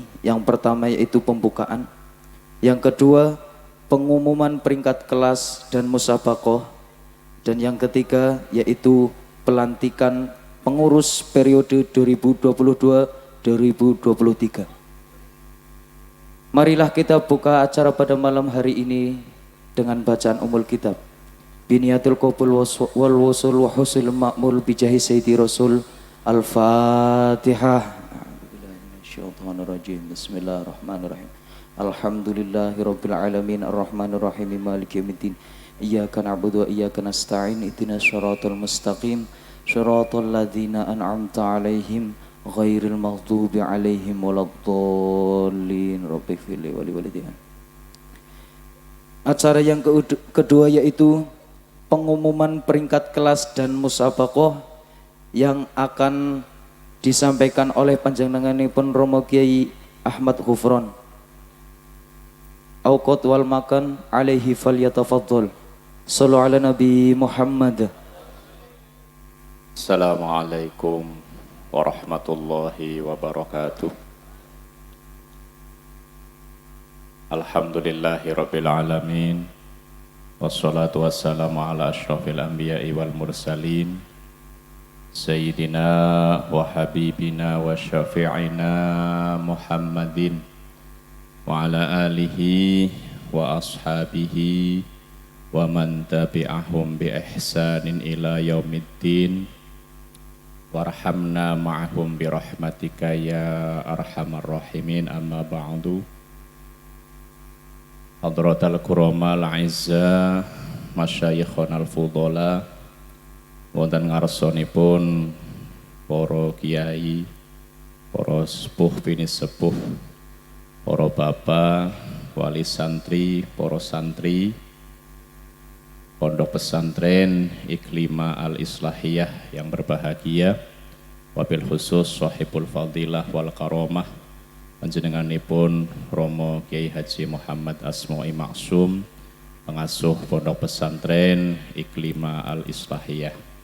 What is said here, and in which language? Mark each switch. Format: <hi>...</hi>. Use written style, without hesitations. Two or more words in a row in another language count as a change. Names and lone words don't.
<id>Yang pertama yaitu pembukaan, yang kedua pengumuman peringkat kelas dan musabaqah, dan yang ketiga yaitu pelantikan pengurus periode 2022-2023. Marilah kita buka acara pada malam hari ini dengan bacaan</id> <ar>أم الكتاب. بنية القبول والوصول وحصول مأمول بجاه سيد رسول. Al-Fatihah. بسم الله الرحمن الرحيم الحمد لله رب العالمين الرحمن الرحيم مالك يوم الدين. إياك نعبد وإياك نستعين اهدنا الصراط المستقيم. صراط الذين أنعمت عليهم غير المغضوب عليهم ولا الضالين. رب اغفر لي ولوالدي.</ar> <id>Acara yang kedua yaitu pengumuman peringkat kelas dan musabaqah yang akan disampaikan oleh panjenenganipun Romo Kyai Ahmad Ghufron.</id> <ar>أوقات والمكان عليه فليتفضل. صلوا على النبي محمد. السلام عليكم ورحمة الله وبركاته. الحمد لله رب العالمين. والصلاة والسلام على أشرف الأنبياء والمرسلين سيدنا وحبيبنا وشفيعنا محمد وعلى آله وأصحابه ومن تبعهم بإحسان إلى يوم الدين وارحمنا معهم برحمتك يا أرحم الراحمين أما بعد. حضرة الكرام الأعزاء مشايخنا الفضلاء,</ar> <jv>wonten ngarsonipun para kiai, para sepuh bini sepuh,</jv> <id>para bapak, wali santri, para santri Pondok Pesantren Iklima Al-Islahiyah yang berbahagia,</id> <ar>وبالخصوص صاحب الفضيلة والكرامة</ar> <id>panjenenganipun Romo Kyai Haji Muhammad Asma'i Maksum, pengasuh Pondok Pesantren Iklima Al-Islahiyah.</id>